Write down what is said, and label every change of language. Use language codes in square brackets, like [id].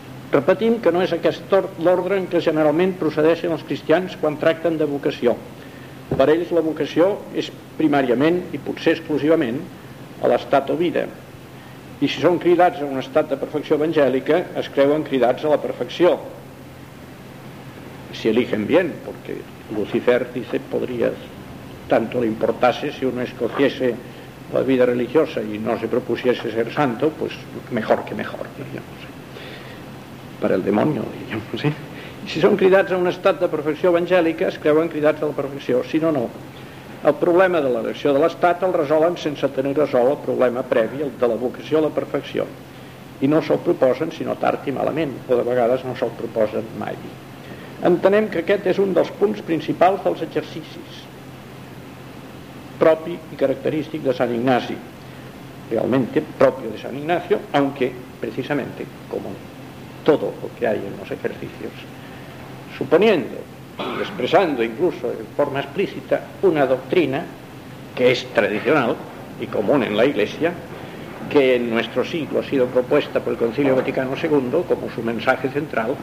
[ca] Repetim que no és aquest l'ordre en què generalment procedeixen els cristians quan tracten de vocació. Per ells la vocació és primàriament i potser exclusivament a l'estat o vida. I si són cridats a un estat de perfecció evangèlica, es creuen cridats a la perfecció. [es] Si eligen bien, porque Lucifer dice, podría tanto le importase si uno escogiese la vida religiosa y no se propusiese ser santo, pues mejor que mejor, diríamos. [ca] Per al [es] demonio, diríamos, sí. [ca] Si són cridats a un estat de perfecció evangèlica, es creuen cridats a la perfecció, si no, no. El problema de l'elecció de l'estat el resolen sense tenir resolt el problema previ de la vocació a la perfecció. I no se'l proposen sinó tard i malament, o de vegades no se'l proposen mai. Entenem que aquest és un dels punts principals dels exercicis propi i característic de Sant Ignasi. [es] Realmente propio de Sant Ignacio, aunque precisamente como todo lo que hay en los ejercicios, suponiendo y expresando incluso en forma explícita una doctrina que es tradicional y común en la Iglesia, que en nuestro siglo ha sido propuesta por el Concilio Vaticano II como su mensaje central.